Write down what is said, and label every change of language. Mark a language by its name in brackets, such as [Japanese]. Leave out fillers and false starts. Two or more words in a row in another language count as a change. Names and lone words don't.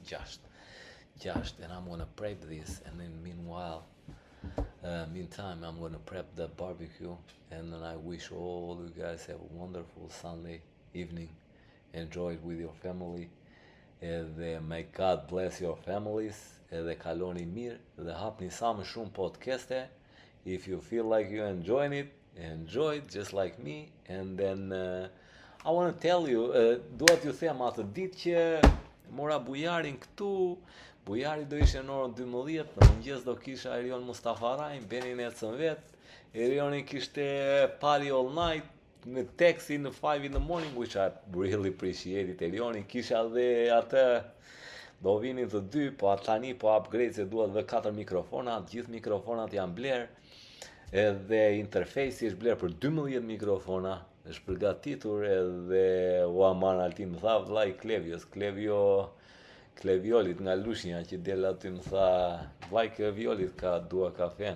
[English] 6, and I'm gonna prep this, and then meanwhile, meantime, I'm gonna prep the barbecue, and then I wish all you guys have a wonderful Sunday evening. Enjoy it with your family. Dhe may God bless your families. [Albanian] Dhe kaloni mirë dhe hapni sa më shumë podcaste. [English] If you feel like you enjoy it just like me. And then I want to tell you, [Albanian] dua t'ju them atë ditë që mora bujarin këtu. Bujari do ishte në orën 12, në mëngjes do kisha Erion Mustafarajn, Benin ecën vet. [English] Erioni kishte party all night, [Albanian] në taxi në [English] 5 in the morning, which I really appreciate it. [Albanian] Erioni kisha dhe atë, do vinin të dy, po atë tani po upgrade se duhet dhe 4 mikrofona, gjithë mikrofonat janë bler, edhe interfejsi është bler për 12 mikrofona, është përgatitur edhe ua marrë Altin më tha vllai Kleviolit nga Lushnja që del aty më tha vllai Kleviolit dua kafen.